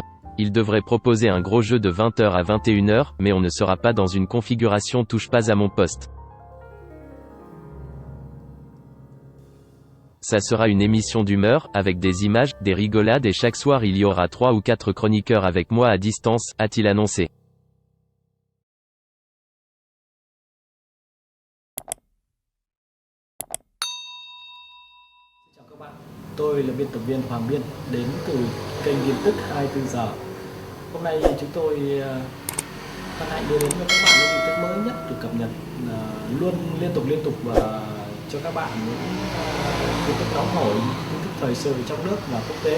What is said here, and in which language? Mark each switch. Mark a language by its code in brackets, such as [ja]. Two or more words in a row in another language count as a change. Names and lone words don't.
[fr] Il devrait proposer un gros jeu de 20h à 21h, mais on ne sera pas dans une configuration touche pas à mon poste. Ça sera une émission d'humeur, avec des images, des rigolades et chaque soir il y aura 3 ou 4 chroniqueurs avec moi à distance, a-t-il annoncé. [vi] Chào các bạn, tôi là biên tập viên Hoàng Biên, đến từ kênh tin tức 24 giờ. Hôm nay chúng tôi hân hạnh đưa đến cho các bạn những tin tức mới nhất được cập nhật luôn liên tục và cho các bạn những tin tức nóng hổi, tin tức thời sự trong nước và quốc tế.